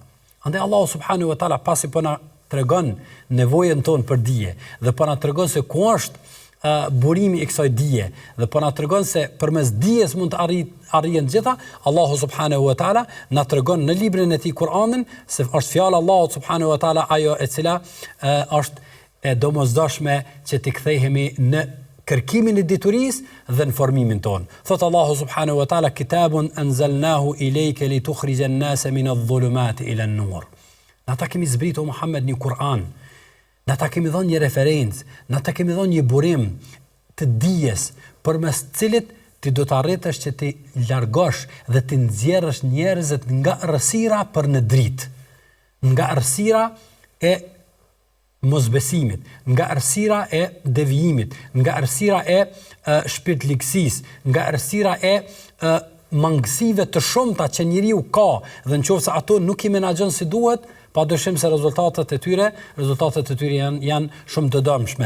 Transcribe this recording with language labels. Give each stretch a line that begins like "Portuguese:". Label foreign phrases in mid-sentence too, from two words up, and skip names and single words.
Albanian: Andaj
Arabic: الله سبحانه وتعالى
Albanian: pasi po na tregon nevojën tonë për dije dhe po na tregon se ku është burimi i kësaj dije dhe po na tregon se përmes dijes mund të arrihen gjitha,
Arabic: الله سبحانه وتعالى
Albanian: na tregon në librin e tij Kur'anin se është fjala
Arabic: الله سبحانه وتعالى
Albanian: ajo e cila është e domosdoshme që të kthehemi në kërkimin e diturisë dhe në formimin tonë.
Arabic: Thot الله سبحانه وتعالى كتاب أنزلناه إليك لتخرج الناس من الظلمات إلى النور.
Albanian: Na ta kemi zbritur Muhammed një Kur'an. Na ta kemi dhënë një referencë, na ta kemi dhënë një burim të dijes përmes cilit ti do të arritësh që ti largosh dhe ti nxjerrësh njerëzit nga errësira për në dritë, nga errësira e mosbesimit, nga errësira e devijimit, nga errësira e shpirtlikësisë, nga errësira e mangësive të shumta që njeriu ka dhe nëse ato nuk i menaxhon si duhet, padyshim se rezultatet e tyre janë shumë të dëmshme.